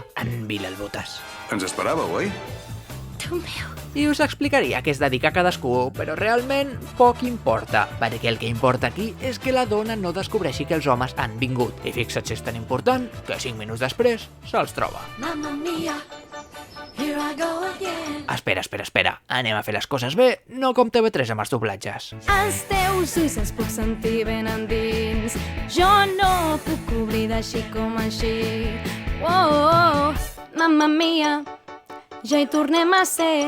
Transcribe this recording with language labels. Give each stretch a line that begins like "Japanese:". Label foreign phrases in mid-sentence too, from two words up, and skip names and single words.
Catalan: En Bilal Botas. Ens esperàveu, oi? Déu meu. I us explicaria a què es dedica cadascú, però realment poc importa, perquè el que importa aquí és que la dona no descobreixi que els homes han vingut. I fixa't si és tan important que 5 minuts després se'ls troba.
Italian: Mamma mia,
English: here I go again.
Catalan: Espera, anem a fer les coses bé, no com TV3 amb els doblatges. Els teus ulls els puc sentir ben endins. Jo no puc oblidar així com així. Oh,
Italian: mamma mia,
Catalan: ja hi tornem a ser.